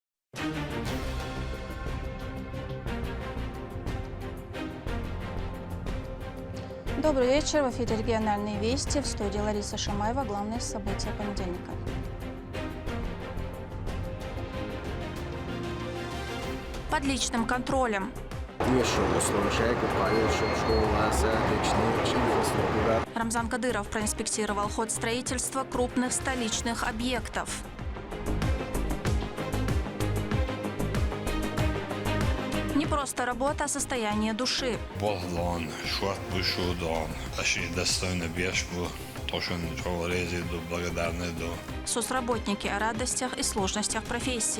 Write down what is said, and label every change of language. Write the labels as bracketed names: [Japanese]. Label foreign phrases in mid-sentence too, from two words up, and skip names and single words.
[Russian] Добрый вечер. В эфире «Региональные вести». В студии Лариса Шамаева. Главные события понедельника. Под личным контролем. Рамзан Кадыров проинспектировал ход строительства крупных столичных объектов. Не просто работа, а состояние души. Соцработники о радостях и сложностях профессии.